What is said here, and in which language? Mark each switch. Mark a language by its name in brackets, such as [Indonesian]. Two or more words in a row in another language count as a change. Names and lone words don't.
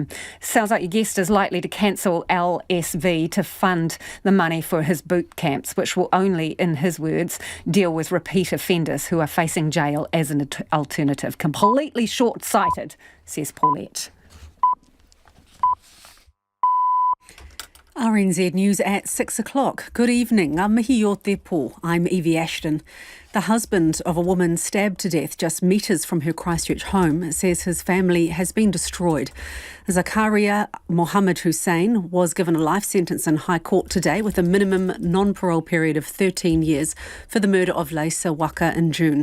[English] Sounds like your guest is likely to cancel LSV to fund the money for his boot camps, which will only, in his words, deal with repeat offenders who are facing jail as an alternative. Completely short-sighted, says Paulette. RNZ News at 6 o'clock. Good evening. [Māori] Mihi o te pō. [English] I'm Evie Ashton. The husband of a woman stabbed to death just metres from her Christchurch home says his family has been destroyed. Zakaria Mohammed Hussein was given a life sentence in High Court today with a minimum non-parole period of 13 years for the murder of Leisa Waka in June.